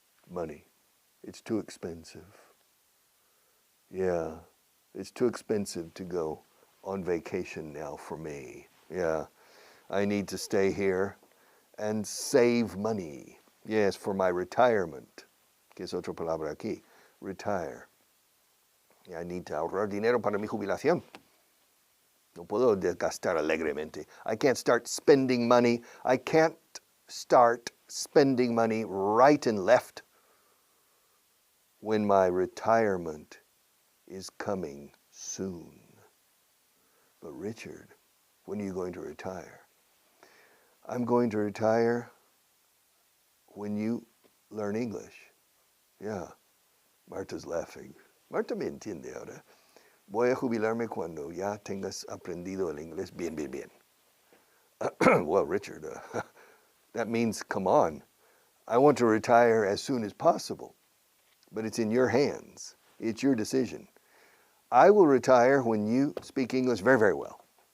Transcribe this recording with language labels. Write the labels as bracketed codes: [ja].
[en] Money. It's too expensive. Yeah, it's too expensive to go on vacation now for me. Yeah, I need to stay here and save money. Yes, for my retirement. [es] Que es otra palabra aquí. Retire. [en] I need to [es] ahorrar dinero para mi jubilación. No puedo gastar alegremente. [en] I can't start spending money. I can't start spending money right and left when my retirement is coming soon. But Richard, when are you going to retire? I'm going to retire when you learn English. Yeah, Marta's laughing. [es] Marta me entiende ahora. Voy a jubilarme cuando ya tengas aprendido el inglés bien, bien, bien. [en] Well, Richard, that means, come on. I want to retire as soon as possible, but it's in your hands. It's your decision. I will retire when you speak English very, very well.